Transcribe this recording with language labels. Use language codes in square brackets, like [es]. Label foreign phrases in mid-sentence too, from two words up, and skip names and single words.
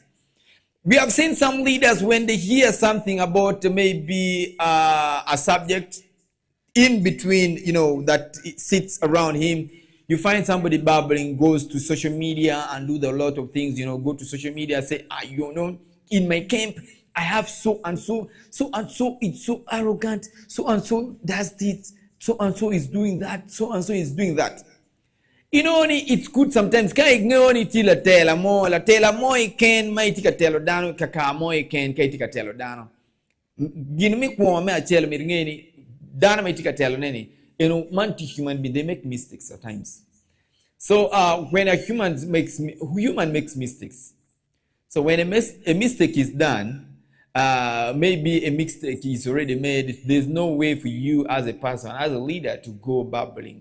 [en] We have seen some leaders, when they hear something about maybe a subject in between, that it sits around him, you find somebody babbling, goes to social media and do a lot of things, go to social media, say, in my camp, I have so and so, it's so arrogant, so and so does this, so and so is doing that, so and so is doing that. You know, it's good sometimes. [ach] Ka ignore ni ti la tela mo iken mai ti ka telo dano kaka mo iken kai ti ka telo dano. Gin mi kwa me achelo mi ngeni dano mai ti ka telo neni. [en] You know, man to human being, they make mistakes at times. So when a human makes mistakes. So when a mistake is done, maybe a mistake is already made. There's no way for you as a person, as a leader, to go babbling.